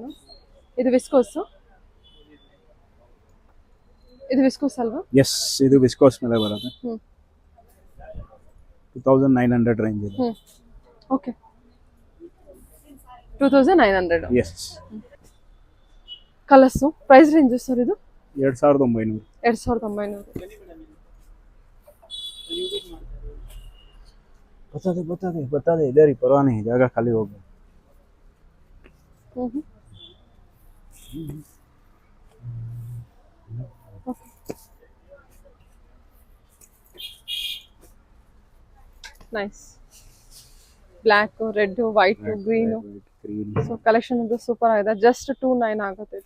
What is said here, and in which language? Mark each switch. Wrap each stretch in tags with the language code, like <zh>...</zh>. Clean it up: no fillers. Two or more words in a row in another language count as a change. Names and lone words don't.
<kn>ಇದು ವಿಸ್ಕೋಸ್, ಇದು ವಿಸ್ಕೋಸ್ ಅಲ್ವಾ? ಎಸ್, ಇದು ವಿಸ್ಕೋಸ್ ಮೇಲೆ ಬರುತ್ತೆ. 2900 ರೇಂಜ್ ಇದೆ. ಓಕೆ, 2900. ಎಸ್.</kn> <en>colors price range sir ಇದು?</en> <kn>2900. 2900.</kn> <hi>बता दे इधर ही, परवाह नहीं, जगह खाली हो गया.</hi> <kn>ನೈಸ್.</kn> <en>black, red, white, green. so collection</en> <kn>ಇದು ಸೂಪರ್ ಆಗಿದೆ. ಜಸ್ಟ್ 29 ಆಗುತ್ತೆ ಇದು.</kn>